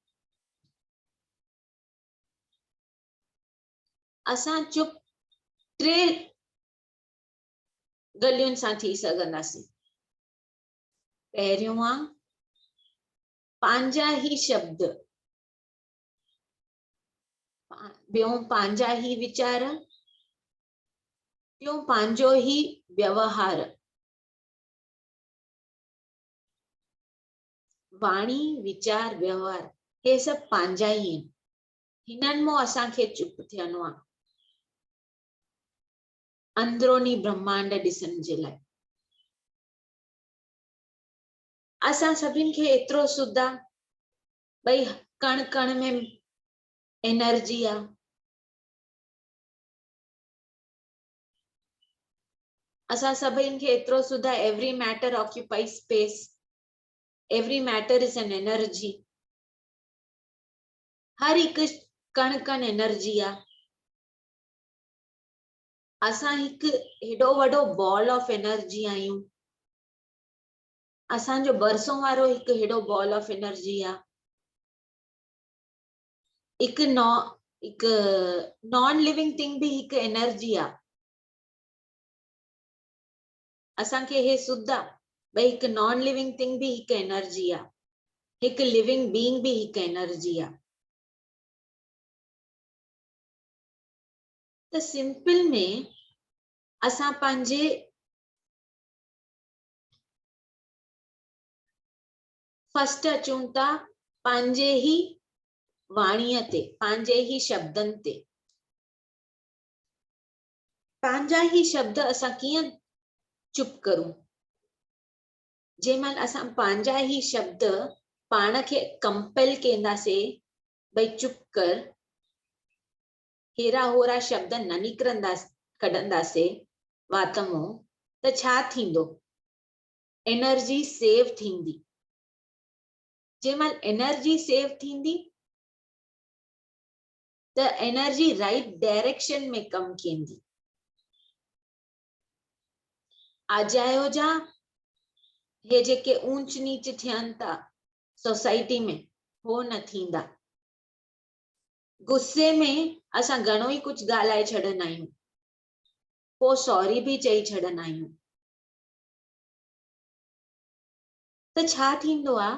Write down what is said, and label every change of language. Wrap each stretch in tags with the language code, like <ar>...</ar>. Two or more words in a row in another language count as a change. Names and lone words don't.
<sd>असां चुप 3 ॻाल्हियुनि सां थी सघंदासीं। पहिरियों आहे पंहिंजा ही शब्द, ॿियों पंहिंजा ही वीचार, टियों पंहिंजो ही व्यवहार। वाणी, विचार, व्यवहार हे सभु पंहिंजा ही आहिनि। हिननि मां असांखे चुप थियणो आहे अंदरूनी ब्रह्मांड ॾिसण जे लाइ। असां सभिनि खे एतिरो सुध आहे भई कण कण में एनर्जी आहे। असां सभिनि खे एतिरो सुध आहे</sd> <en>Every matter occupy space, every matter is an energy.</en> <sd>हर हिकु कण कण एनर्जी आहे। असां हिकु हेॾो वॾो</sd> <en>ball of energy</en> <sd>आहियूं। असांजो बरसों वारो हिकु हेॾो</sd> <en>ball of energy</en> <sd>आहे। हिकु</sd> <en>non living thing</en> <sd>भी हिकु एनर्जी आहे। असांखे हे सुध आहे भई हिकु</sd> <en>non living thing</en> <sd>भी हिकु एनर्जी आहे, हिकु</sd> <en>living being</en> <sd>भी हिकु एनर्जी आहे। त सिंपल में असां पंहिंजे फर्स्ट अचूं था पंहिंजे ही वाणीअ ते, पंहिंजे ही शब्दनि ते। पंहिंजा ही शब्द असां कीअं चुप करूं? जंहिंमहिल असां पंहिंजा ई शब्द पाण खे कंपेल कंदासीं भई चुप कर, हेरा होरा शब्द न कढंदासीं वात मां, त छा थींदो?</sd> <en>energy save</en> <sd>थींदी। जंहिंमहिल</sd> <en>energy save</en> <sd>थींदी त एनर्जी</sd> <en>right direction</en> <sd>में कम कंदी। आजायो जा हे जेके ऊंच नीच थियनि था सोसाइटी में, हो न थींदा। गुस्से में असां घणो ई कुछ ॻाल्हाए छॾंदा आहियूं, पोइ सॉरी भी चई छॾंदा आहियूं, त छा थींदो आहे?</sd>